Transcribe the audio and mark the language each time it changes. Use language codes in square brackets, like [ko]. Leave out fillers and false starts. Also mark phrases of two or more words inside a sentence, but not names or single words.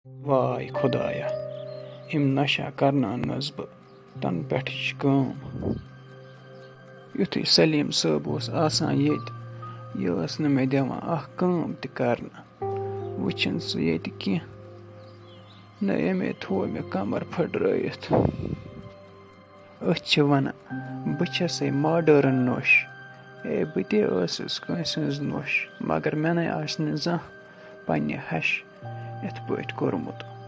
[ks] Vay Khudaya, im nasha karnannas bă tan pethch kٲm. Yuthui Salim صٲب اوس آسان ییٚتہِ یہِ ٲس نہٕ مےٚ دِوان اکھ کٲم تہِ کرنہٕ وٕچھِن سُہ ییٚتہِ کینٛہہ نہ اَمے تھوو مےٚ کمر پھٕٹرٲیِتھ أسۍ چھِ ونان بہٕ چھَسے ماڈٲرٕن نوٚش ہے بہٕ تہِ ٲسٕس کٲنٛسہِ ہٕنٛز نوٚش مگر مےٚ نے آسہِ نہٕ زانٛہہ پننہِ ہش یِتھ پٲٹھۍ کوٚرمُت